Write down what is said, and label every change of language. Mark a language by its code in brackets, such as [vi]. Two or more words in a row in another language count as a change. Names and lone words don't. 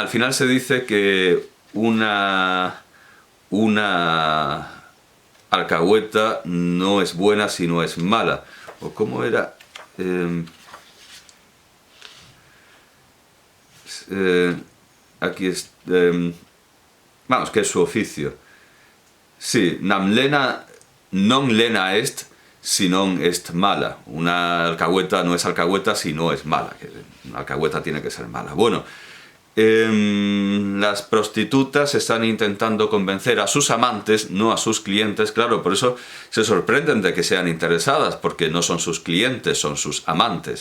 [es] Al final se dice que una alcahueta no es buena si no es mala. ¿O cómo era? Aquí es... vamos, que es su oficio. Sí, [la] nam lena non lena est si non est mala. [es] Una alcahueta no es alcahueta si no es mala. Una alcahueta tiene que ser mala. Bueno, las prostitutas están intentando convencer a sus amantes, no a sus clientes. Claro, por eso se sorprenden de que sean interesadas, porque no son sus clientes, son sus amantes.